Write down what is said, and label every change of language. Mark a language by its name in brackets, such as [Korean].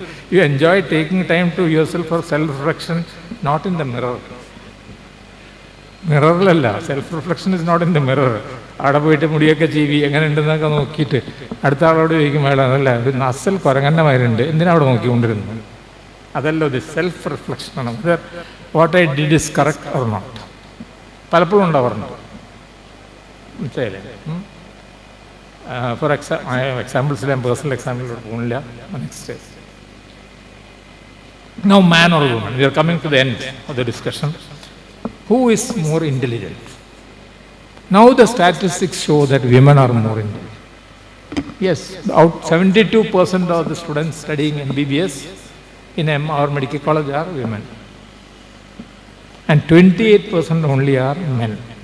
[English] You enjoy taking time to yourself for self-reflection, not in the mirror. [Malayalam] മിററിലല്ല, [English] Self reflection is not in the mirror. [Malayalam] അവിടെ പോയിട്ട് മുടിയൊക്കെ ചീവി എങ്ങനെ ഉണ്ടെന്നൊക്കെ നോക്കിയിട്ട് അടുത്ത ആളോട് ചോദിക്കും, മേഡം അല്ല ഒരു അസൽ കുരങ്ങൻ്റെ മാരുണ്ട്, എന്തിനാ അവിടെ നോക്കിക്കൊണ്ടിരുന്നു? അതല്ല, ഇത് self റിഫ്ലക്ഷനാണ്. [English] What I did is correct or not. [Malayalam] പലപ്പോഴും ഉണ്ടാവാറുണ്ട്. മനസ്സിലായില്ലേ? ഫോർ എക്സാമ്പിൾസിൽ ഞാൻ പേഴ്സണൽ എക്സാമ്പിളിലോട്ട് പോകുന്നില്ല. [English] Next, now man or woman, we are coming to the end of the discussion. Who is more intelligent? Now the statistics show that women are more intelligent. Yes, 72% of the students studying MBBS in our medical college are women, and 28% only are men.